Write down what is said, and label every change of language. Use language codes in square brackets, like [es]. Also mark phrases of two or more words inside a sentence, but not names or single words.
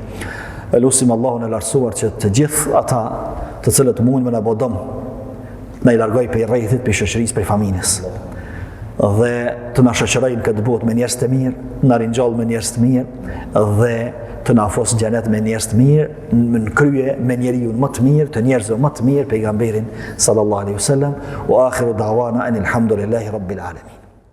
[sq] Lusim Allahun e lartësuar që të gjithë ata të cilët mundin me na bodom, na i largoj për rrethit, për shoqërisë, për familjes. Dhe të na shoqërojnë këtë botë me njerëz të mirë, na ringjall me njerëz të mirë dhe të na afros në xhenet me njerëz të mirë, në krye me njeriu më të mirë, të njerëzve më të mirë, pejgamberin [ar] صلى الله عليه وسلم. وآخر دعوانا أن الحمد لله رب العالمين.